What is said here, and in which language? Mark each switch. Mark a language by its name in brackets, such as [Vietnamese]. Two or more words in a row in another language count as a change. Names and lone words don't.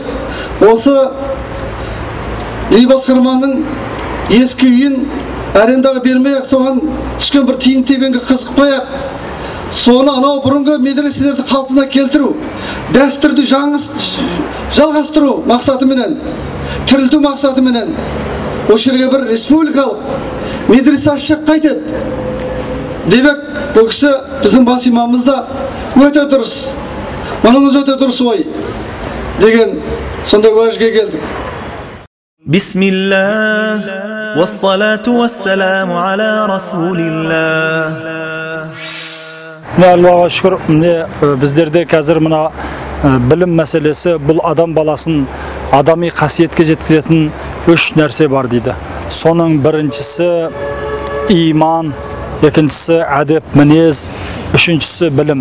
[Kazakh] Осы діни басқарманың ескі үйін арендаға бермей-ақ, соған түскен бір тиын тебенге қызықпай-ақ, соны анау бұрынғы медреселерді қалпына келтіру, дәстүрді жалғастыру мақсатыменен, тірілту мақсатыменен осы жерге бір республикалық медресе ашсақ қайтеді. Демек, бұл кісі біздің бас имамымыз да өте дұрыс, мұныңыз өте дұрыс ой деген сондай уәжге келдік. [Arabic] بسم الله, والصلاة والسلام على رسول الله. [Kazakh] Аллаға шүкір, біздерде қазір мына білім мәселесі, бұл адам баласын адами қасиетке жеткізетін 3 нәрсе бар дейді. Соның біріншісі иман, екіншісі әдеп, мінез, үшіншісі білім.